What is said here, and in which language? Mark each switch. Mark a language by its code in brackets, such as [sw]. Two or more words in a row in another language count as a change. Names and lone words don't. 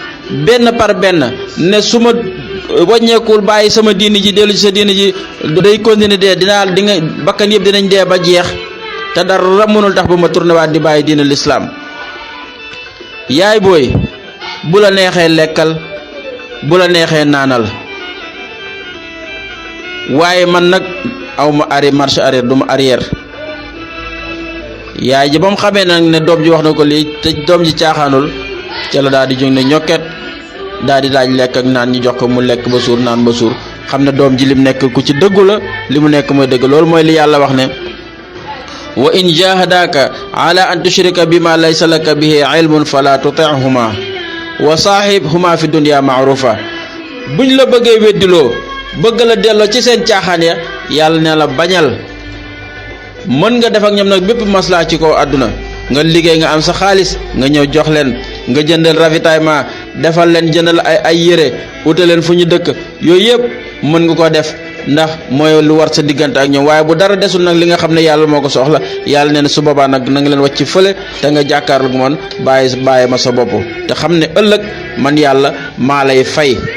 [wo] ne su ma wàññeekul bàyyi sama diini ji dellu ci sa diini ji day continuer dee di nga bakkan yëpp dinañ dee ba jeex te dara mënul tax ba ma tourné waat di bàyyi diina lislaam yaay booy bu la neexee lekkal bu la neexee naanal waaye man nag awma [fr] marche arrière [wo] duma arrière yaay ji ba mu xamee nag ne doom ji wax na ko lii te doom ji caaxaanul ca la daal di jóg ne ñokket daal di laaj lekk ak naan ñu jox ko mu lekk ba suur naan ba suur xam ne doom ji lim nekk ku ci dëggu la li mu nekk mooy dëgg loolu mooy li yàlla wax ne [ar] وإن جاهداك على أن تشرك بما ليس لك به علم فلا تطعهما وصاحبهما في الدنيا معروفا [wo] buñ la bëggee weddiloo bëgg la delloo ci seen caaxaan ya yàlla ne la bañal mën nga def ak ñoom nag bépp maslaa ci kaw àdduna nga liggéey nga am sa xaalis nga ñëw jox leen nga jëndal ravitaillement defal leen jëndal ay yére utal leen fu ñu dëkk yooyu yëpp mën nga ko def ndax mooy lu war sa diggante ak ñoom waaye bu dara desul nag li nga xam ne yàlla moo ko soxla yàlla nee na su boobaa nag na nga leen wàcc fële te nga jàkkaarloog man bàyyi ma sa bopp te xam ne ëllëg man yàlla maa lay fay.